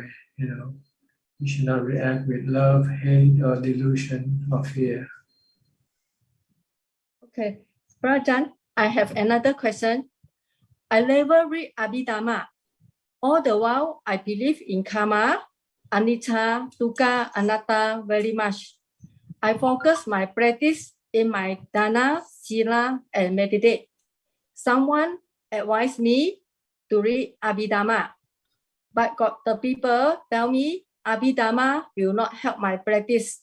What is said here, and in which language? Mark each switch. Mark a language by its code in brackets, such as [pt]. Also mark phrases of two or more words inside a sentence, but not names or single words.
[en] You should not react with love, hate, or delusion or fear. Okay, Ajahn, I have another question. I never read Abhidhamma. All the while, I believe in karma, [pi] anicca, dukkha, anatta [en] very much. I focus my practice in my [pi] dana, sila, [en] and meditate. Someone advised me to read Abhidhamma, but the people tell me Abhidhamma will not help my practice.